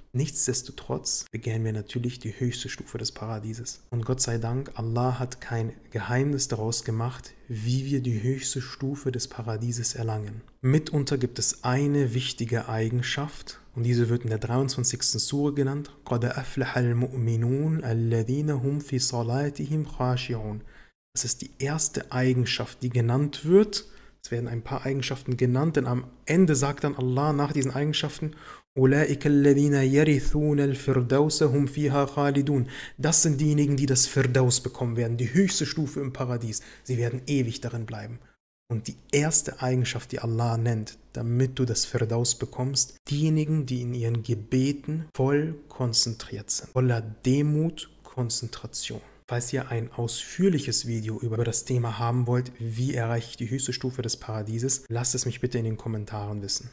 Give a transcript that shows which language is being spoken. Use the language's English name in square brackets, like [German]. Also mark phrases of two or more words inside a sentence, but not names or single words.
[German] Nichtsdestotrotz begehren wir natürlich die höchste Stufe des Paradieses. Und Gott sei Dank, Allah hat kein Geheimnis daraus gemacht, wie wir die höchste Stufe des Paradieses erlangen. Mitunter gibt es eine wichtige Eigenschaft, und diese wird in der 23. Sure genannt. [Arabic] قَدْ أَفْلَحَ الْمُؤْمِنُونَ الَّذِينَ هُمْ فِي صَلَاتِهِمْ خَاشِعُونَ. [German] Das ist die erste Eigenschaft, die genannt wird. Es werden ein paar Eigenschaften genannt, denn am Ende sagt dann Allah nach diesen Eigenschaften: [Arabic] أُولَٰئِكَ الَّذِينَ يَرِثُونَ الْفِرْدَوْسَ هُمْ فِيهَا خَالِدُونَ. [German] Das sind diejenigen, die das Firdaus bekommen werden, die höchste Stufe im Paradies. Sie werden ewig darin bleiben. Und die erste Eigenschaft, die Allah nennt, damit du das Firdaus bekommst, diejenigen, die in ihren Gebeten voll konzentriert sind. Voller Demut, Konzentration. Falls ihr ein ausführliches Video über das Thema haben wollt, wie erreiche ich die höchste Stufe des Paradieses, lasst es mich bitte in den Kommentaren wissen.